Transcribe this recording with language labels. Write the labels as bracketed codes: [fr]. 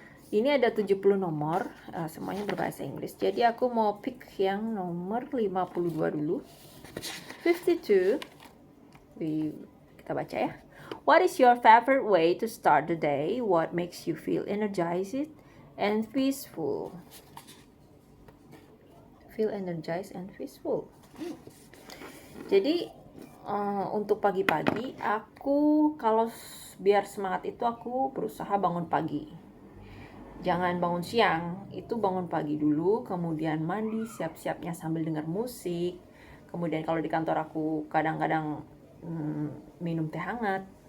[id] Ini ada 70 nomor, semuanya berbahasa Inggris. Jadi aku mau pick yang nomor 52 dulu. 52. Kita baca ya. [en] What is your favorite way to start the day? What makes you feel energized and peaceful? Feel energized and peaceful. [id] Jadi untuk pagi-pagi aku kalau biar semangat itu aku berusaha bangun pagi. Jangan bangun siang, itu bangun pagi dulu, kemudian mandi siap-siapnya sambil dengar musik. Kemudian kalau di kantor aku kadang-kadang minum teh hangat.